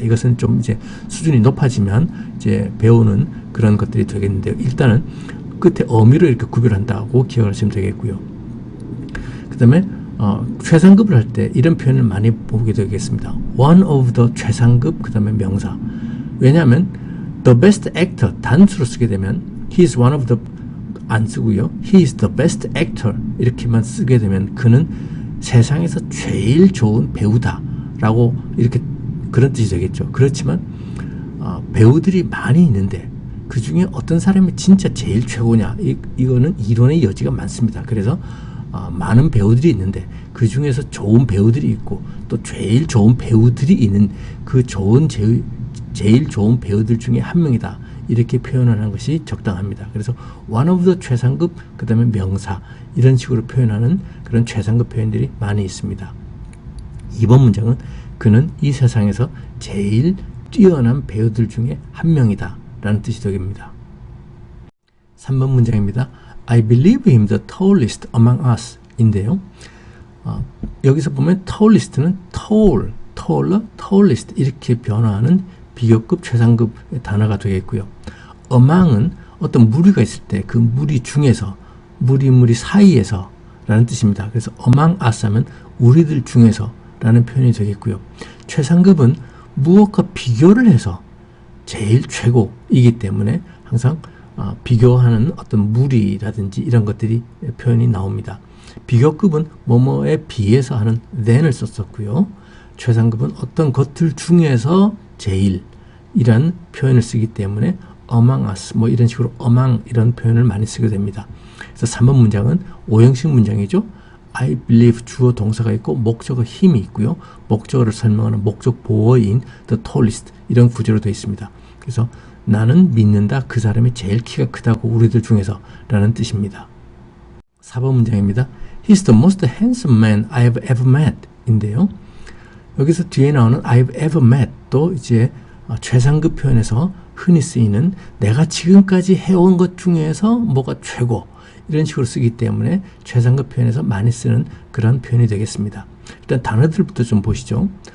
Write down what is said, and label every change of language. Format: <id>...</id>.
<ko>이것은 좀 이제 수준이 높아지면 이제 배우는 그런 것들이 되겠는데요. 일단은 끝에 어미로 이렇게 구별한다고 기억하시면 되겠고요. 그 다음에 최상급을 할 때 이런 표현을 많이 보게 되겠습니다.</ko> <en>one of the</en> <ko>최상급, 그 다음에 명사. 왜냐하면</ko> <en>the best actor</en> <ko>단수로 쓰게 되면</ko> <en>he is one of the</en> <ko>안 쓰고요.</ko> <en>he is the best actor</en> <ko>이렇게만 쓰게 되면 그는 세상에서 제일 좋은 배우다 라고 이렇게 그런 뜻이 되겠죠. 그렇지만 배우들이 많이 있는데 그 중에 어떤 사람이 진짜 제일 최고냐, 이거는 이론의 여지가 많습니다. 그래서 많은 배우들이 있는데 그 중에서 좋은 배우들이 있고 또 제일 좋은 배우들이 있는 그 제일 좋은 배우들 중에 한 명이다 이렇게 표현하는 것이 적당합니다. 그래서</ko> <en>one of the</en> <ko>최상급, 그 다음에 명사 이런 식으로 표현하는 그런 최상급 표현들이 많이 있습니다. 2번 문장은 그는 이 세상에서 제일 뛰어난 배우들 중에 한 명이다 라는 뜻이 되겠습니다. 3번 문장입니다.</ko> <en>I believe him the tallest among us</en> <ko>인데요. 여기서 보면 tallest는 tall, taller, tallest 이렇게 변화하는 비교급, 최상급 단어가 되겠고요. among은 어떤 무리가 있을 때 그 무리 중에서, 무리 사이에서 라는 뜻입니다. 그래서</ko> <en>among us</en> <ko>하면 우리들 중에서 라는 표현이 되겠고요. 최상급은 무엇과 비교를 해서 제일 최고이기 때문에 항상 비교하는 어떤 무리라든지 이런 것들이 표현이 나옵니다. 비교급은 뭐뭐에 비해서 하는 than을 썼었고요. 최상급은 어떤 것들 중에서 제일 이란 표현을 쓰기 때문에</ko> <en>among us</en> <ko>뭐 이런 식으로 among 이런 표현을 많이 쓰게 됩니다. 그래서 3번 문장은 오형식 문장이죠.</ko> <en>I believe</en> <ko>주어 동사가 있고 목적어 힘이 있고요. 목적어를 설명하는 목적 보어인</ko> <en>the tallest</en> <ko>이런 구조로 되어 있습니다. 그래서 나는 믿는다. 그 사람이 제일 키가 크다고 우리들 중에서 라는 뜻입니다. 4번 문장입니다.</ko> <en>He's the most handsome man I've ever met</en> <ko>인데요. 여기서 뒤에 나오는</ko> <en>I've ever met</en> <ko>또 이제 최상급 표현에서 흔히 쓰이는 내가 지금까지 해온 것 중에서 뭐가 최고 이런 식으로 쓰기 때문에 최상급 표현에서 많이 쓰는 그런 표현이 되겠습니다. 일단 단어들부터 좀 보시죠.</ko>